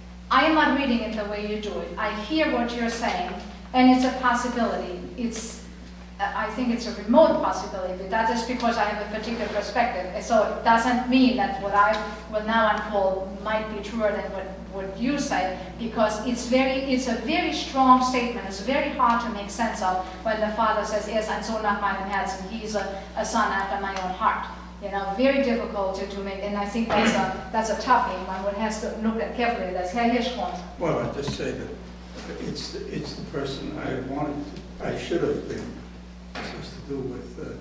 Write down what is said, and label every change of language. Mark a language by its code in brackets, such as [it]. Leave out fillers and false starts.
[en] I am not reading it the way you do it. I hear what you're saying, and it's a possibility. I think it's a remote possibility, but that is because I have a particular perspective. So it doesn't mean that what I will now unfold might be truer than what you say, because it's a very strong statement. It's very hard to make sense of when the father says, [de] "Er ist ein Sohn nach meinem Herzen." [en] He's a son after my own heart. Very difficult to make, and I think that's a toughie. One has to look at carefully. That's Herr Hirschgrund. Well, I just say that it's the person I should have been. This has to do with